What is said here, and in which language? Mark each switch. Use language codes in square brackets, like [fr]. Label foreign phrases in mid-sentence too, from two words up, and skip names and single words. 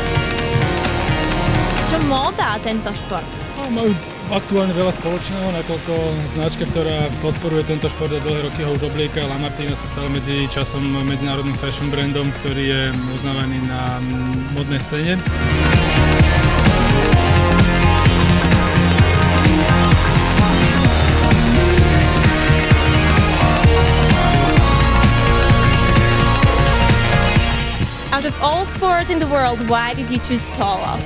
[sk] Čo móda tento šport? Majú aktuálne veľa spoločného, nakoľko značka, ktorá podporuje tento šport a dlhé roky ho už oblieka, Lamartine sa stala medzi časom medzinárodným [en] fashion brandom, [sk] ktorý je uznávaný na modnej scéne. [en] Out of all sports in the world, why did you choose polo?